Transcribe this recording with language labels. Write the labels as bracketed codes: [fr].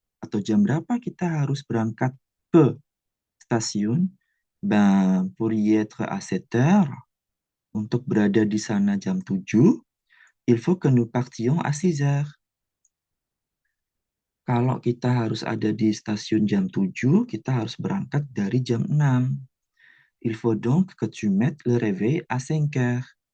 [id] Atau jam berapa kita harus berangkat ke stasiun? [fr] Ben, pour y être à 7 heures, [id] untuk berada di sana jam 7, [fr] il faut que nous partions à 6 heures. [id] Kalau kita harus ada di stasiun jam 7, kita harus berangkat dari jam 6. [fr] Il faut donc que tu mettes le réveil à 5 heures.